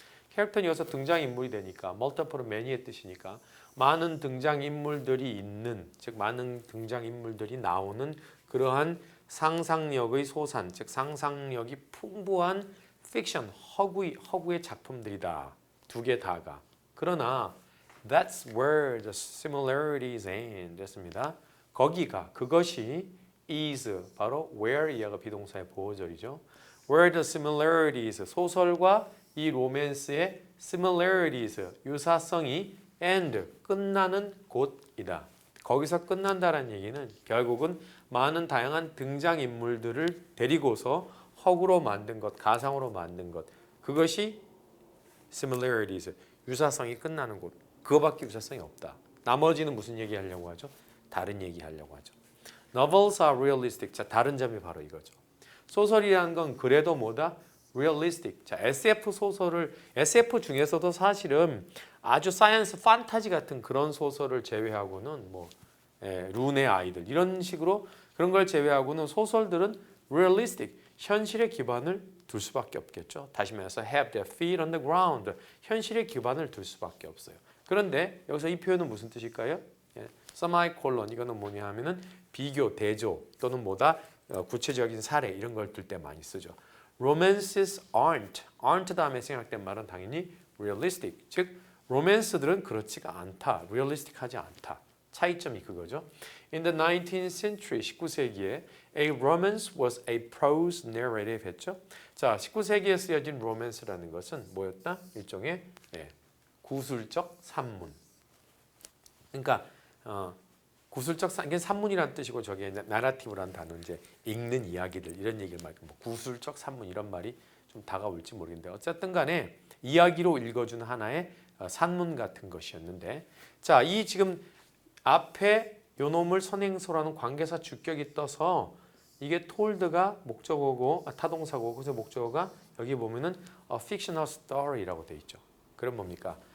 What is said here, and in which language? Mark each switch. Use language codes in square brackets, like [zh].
[ko] 캐릭터는 여기서 등장인물이 되니까 multiple은 many의 뜻이니까 많은 등장인물들이 있는 즉 많은 등장인물들이 나오는 그러한 상상력의 소산 즉 상상력이 풍부한 픽션 허구의 작품들이다. 두 개 다가. 그러나 [en] that's where the similarities end [ko] 했습니다. 그것이 is 바로 where 이하가 비동사의 보호절이죠. [en] where the similarities [ko] 소설과 이 로맨스의 similarities 유사성이 end 끝나는 곳이다. 거기서 끝난다는 얘기는 결국은 많은 다양한 등장인물들을 데리고서 허구로 만든 것, 가상으로 만든 것 그것이 similarities 유사성이 끝나는 곳 그거밖에 유사성이 없다. 나머지는 무슨 얘기하려고 하죠? 다른 얘기하려고 하죠. [en] Novels are realistic. [ko] 자, 다른 점이 바로 이거죠. 소설이라는 건 그래도 뭐다? [en] realistic. [ko] 자, SF 중에서도 사실은 아주 사이언스 판타지 같은 그런 소설을 제외하고는 뭐 룬의 아이들 이런 식으로 그런 걸 제외하고는 소설들은 realistic. 현실에 기반을 둘 수밖에 없겠죠. 다시 말해서 [en] have their feet on the ground. [ko] 현실에 기반을 둘 수밖에 없어요. 그런데 여기서 이 표현은 무슨 뜻일까요? semicolon 이거는 뭐냐 하면은 비교, 대조 또는 뭐다 구체적인 사례 이런 걸 들 때 많이 쓰죠. [en] Romances aren't [ko] 다음에 생각된 말은 당연히 realistic. 즉 로맨스들은 그렇지가 않다. realistic하지 않다. 차이점이 그거죠. [en] In the 19th century, [ko] 19세기에 [en] a romance was a prose narrative [ko] 했죠. 자, 19세기에 쓰여진 로맨스라는 것은 뭐였다? 일종의 구술적 산문. 그러니까 구술적 이게 산문이라는 뜻이고 저게 나라티브라는 단어 이제 읽는 이야기들 이런 얘기를 말고 뭐 구술적 산문 이런 말이 좀 다가올지 모르겠는데 어쨌든 간에 이야기로 읽어주는 하나의 산문 같은 것이었는데 자, 이 지금 앞에 요놈을 선행소라는 관계사 주격이 떠서 이게 told가 목적어고 타동사고 그래서 목적어가 여기 보면은 a fictional story라고 돼 있죠. 그럼 뭡니까?